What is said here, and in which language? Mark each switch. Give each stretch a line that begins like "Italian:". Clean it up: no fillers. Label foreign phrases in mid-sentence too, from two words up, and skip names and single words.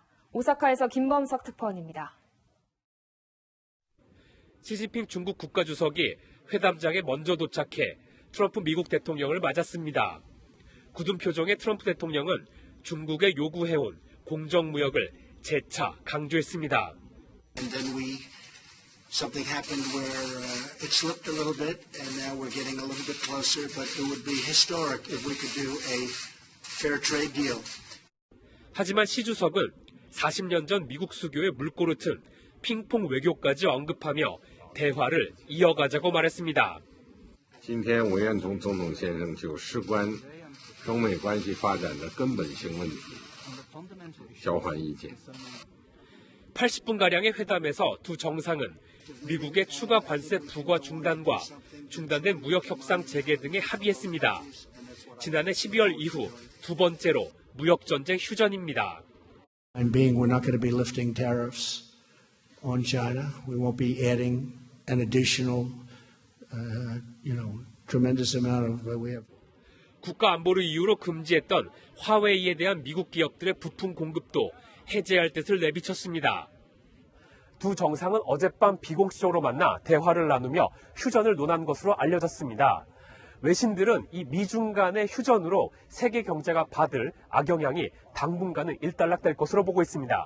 Korean: 오사카에서 김범석 특파원입니다. 시진핑 중국 국가주석이 회담장에 먼저 도착해 트럼프 미국 대통령을 맞았습니다. 굳은 표정의 트럼프 대통령은 중국에 요구해온 공정무역을 재차 강조했습니다.
English: And then something happened where it slipped a little bit, and now we're getting a little bit closer. But it would be historic if we could do a fair trade deal.
Korean: 하지만 시 주석은 40년 전 미국 수교의 물꼬를 튼 핑퐁 외교까지 언급하며 대화를 이어가자고 말했습니다.
Chinese: 今天文彦宗总统先生就事关中美关系发展的根本性问题交换意见.
Korean: 80분가량의 회담에서 두 정상은 미국의 추가 관세 부과 중단과 중단된 무역 협상 재개 등에 합의했습니다. 지난해 12월 이후 두 번째로 무역 전쟁 휴전입니다.
English: We're not going to be lifting tariffs on China. We won't be adding an additional, tremendous amount of. We have.
Korean: 국가 안보를 이유로 금지했던 화웨이에 대한 미국 기업들의 부품 공급도 해제할 뜻을 내비쳤습니다. 두 정상은 어젯밤 비공식적으로 만나 대화를 나누며 휴전을 논한 것으로 알려졌습니다. 외신들은 이 미중 간의 휴전으로 세계 경제가 받을 악영향이 당분간은 일단락될 것으로 보고 있습니다.